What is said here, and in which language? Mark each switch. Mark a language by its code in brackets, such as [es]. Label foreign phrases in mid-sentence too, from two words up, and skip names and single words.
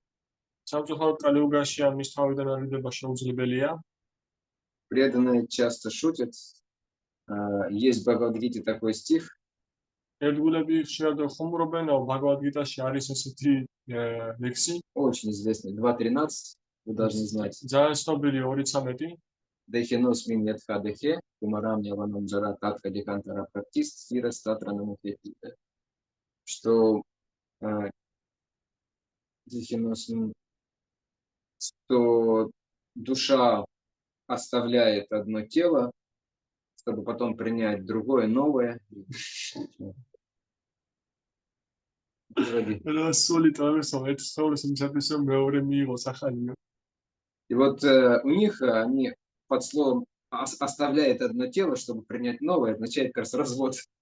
[ru] Преданные часто шутят. Есть в Бхагавад-гите такой стих. Очень известный, 2.13, вы должны знать. [sa] देहिनोऽस्मिन् यथा देहे कौमारं यौवनं जरा तथा देहान्तरप्राप्तिर् धीरस् तत्र न मुह्यति. [ru] Что Дехеносмин, что душа оставляет одно тело, чтобы потом принять другое, новое. И вот у них они под словом оставляет одно тело, чтобы принять новое, означает как раз развод.